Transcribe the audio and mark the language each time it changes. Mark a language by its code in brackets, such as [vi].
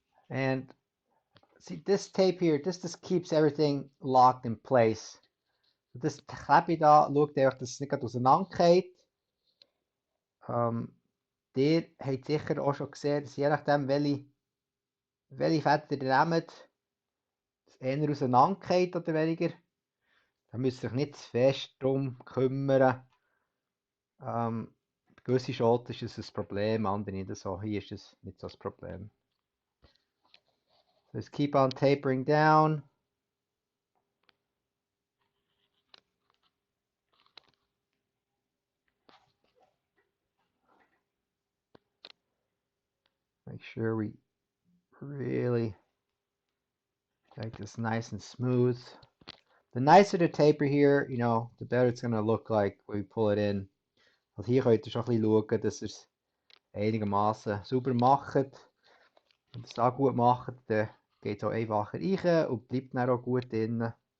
[en] And see this tape here, this just keeps everything locked in place. [de] Das Klebe da, schaut einfach, dass es nicht auseinandergeht. Ihr habt sicher auch schon gesehen, dass je nachdem, welche welche Fäden ihr nehmt, das eher auseinandergeht oder weniger. Da müsst ihr euch nicht zu fest darum kümmern. Bei gewissen Schoten ist es ein Problem, andere nicht so. Hier ist es nicht so das Problem. [en] So just keep on tapering down. Make sure we really make this nice and smooth. The nicer the taper here, you know, the better it's going to look like when we pull it in. [de] Also hier könnt ihr schon ein bisschen schauen, dass ihr es einigermaßen sauber macht. Wenn ihr es da gut macht, dann geht es auch einfacher rein und bleibt dann auch gut drin.